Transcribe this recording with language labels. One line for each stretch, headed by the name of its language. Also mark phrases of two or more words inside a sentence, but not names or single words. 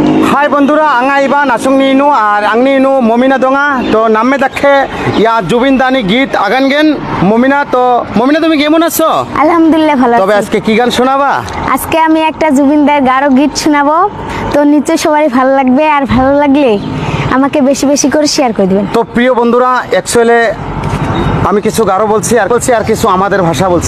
Garo: Hai bondura anga iba nasung ninu ar angni inu momina donga to namme dakhe ya Jubindani git agangen
Bangla: মমিনা তো মমিনা তুমি কেমন আছো? আলহামদুলিল্লাহ ভালো আছি। তবে আজকে কি গান শোনাবা? আজকে আমি একটা জুবিনদার গারো গীত শোনাবো, তো নিশ্চয়ই সবারই ভালো লাগবে, আর ভালো লাগলে আমাকে বেশি বেশি করে শেয়ার করে দিবেন। তো প্রিয় বন্ধুরা, অ্যাকচুয়ালি আমি কিছু গারো বলছি আর কিছু আমাদের ভাষা বলছি।